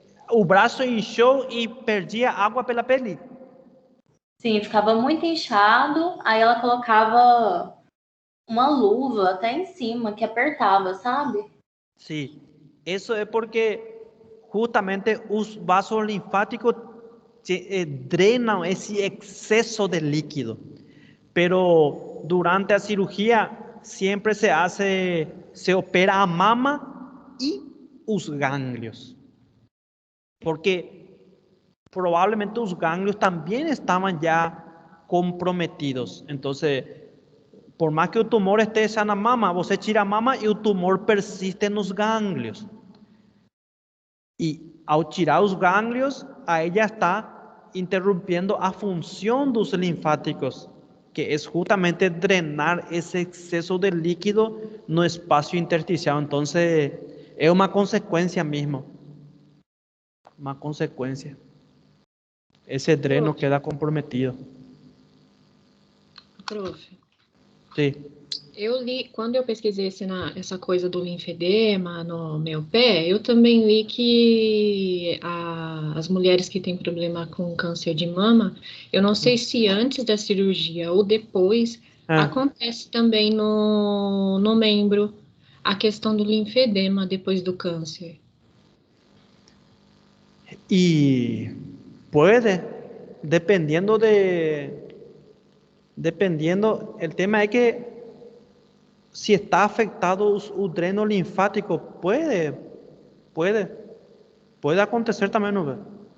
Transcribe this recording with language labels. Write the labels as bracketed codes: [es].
[pt] O braço inchou e perdia água pela pele. Sim, ficava muito inchado, aí ela colocava uma luva até em cima que apertava, sabe? [es] Sí, eso es porque justamente los vasos linfáticos drenan ese exceso de líquido. Pero durante la cirugía siempre se opera a mama y los ganglios. Porque probablemente los ganglios también estaban ya comprometidos. Entonces, por más que el tumor esté en la mama, [pt] você tira a mama [es] y el tumor persiste en los ganglios. Y al tirar los ganglios, a ella está interrumpiendo a función de los linfáticos, que es justamente drenar ese exceso de líquido no espacio intersticial. Entonces, es una consecuencia mismo. Una consecuencia. Ese dreno queda comprometido. Profe, Sí. [pt] Quando eu pesquisei essa coisa do linfedema no meu pé, eu também li que as mulheres que têm problema com câncer de mama, eu não sei se antes da cirurgia ou depois, Ah, acontece também no membro a questão do linfedema depois do câncer. [es] y puede, dependiendo dependiendo, el tema es que si está afectado el dreno linfático, puede, puede acontecer también, ¿no ve?